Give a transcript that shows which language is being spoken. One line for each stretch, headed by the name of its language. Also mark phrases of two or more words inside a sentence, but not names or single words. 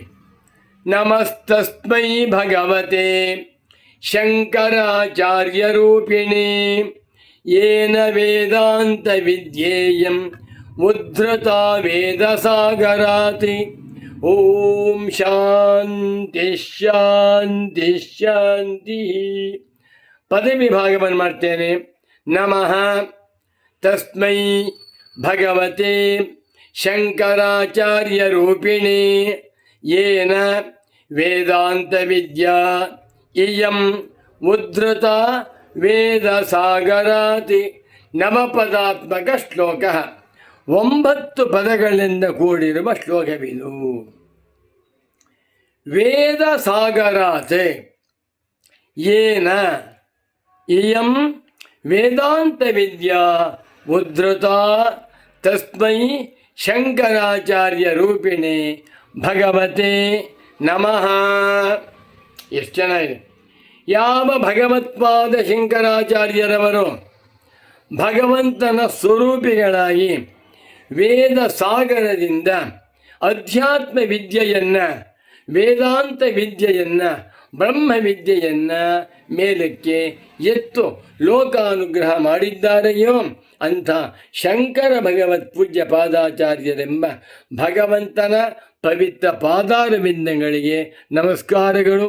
Sanskrit: ನಮಸ್ತಸ್ಮೈ ಭಗವತೆ ಶಂಕರಾಚಾರ್ಯ ರೂಪಿಣಿ ಯೇನ ವೇದಾಂತ ವಿದ್ಯೇಯಂ ಉದ್ಧೃತ ವೇದ ಸಾಗರಾತ್. ಓಂ ಶಾಂತಿ ಶಾಂತಿ ಶಾಂತಿ.
Kannada: ಪದವಿ ಭಾಗವನ್ನು ಮಾಡ್ತೇನೆ.
Sanskrit: ನಮಃ ತಸ್ಮೈ ಭಗವತೆ ಶಂಕರಾಚಾರ್ಯ ರೂಪಿಣಿ ಯೇನ ವೇದಾಂತ ವಿದ್ಯಾ ಇಯಂ ಉದ್ಧೃತ ವೇದ ಸಾಗರಾತ್.
Kannada: ನವಪದಾತ್ಮಕ ಶ್ಲೋಕ, 9 ಪದಗಳಿಂದ ಕೂಡಿರುವ ಶ್ಲೋಕವಿದು.
Sanskrit: ವೇದ ಸಾಗರಾತ್ ಯೇನ ಇಯಂ ವೇದಾಂತ ವಿದ್ಯಾ ಉದ್ಧೃತ ತಸ್ಮೈ ಶಂಕರಾಚಾರ್ಯ ರೂಪಿಣಿ ಭಗವತೆ ನಮಃ.
Kannada: ಎಷ್ಟು ಚೆನ್ನಾಗಿದೆ. ಯಾವ ಭಗವತ್ಪಾದ ಶಂಕರಾಚಾರ್ಯರವರು ಭಗವಂತನ ಸ್ವರೂಪಿಗಳಾಗಿ ವೇದ ಸಾಗರದಿಂದ ಅಧ್ಯಾತ್ಮ ವಿದ್ಯೆಯನ್ನು, ವೇದಾಂತ ವಿದ್ಯೆಯನ್ನು, ಬ್ರಹ್ಮ ವಿದ್ಯೆಯನ್ನು ಮೇಲಕ್ಕೆ ಎತ್ತು ಲೋಕಾನುಗ್ರಹ ಮಾಡಿದ್ದಾರೆಯೋ ಅಂಥ ಶಂಕರ ಭಗವತ್ ಪೂಜ್ಯ ಪಾದಾಚಾರ್ಯರೆಂಬ ಭಗವಂತನ ಪವಿತ್ರ ಪಾದಾರವಿಂದಗಳಿಗೆ ನಮಸ್ಕಾರಗಳು.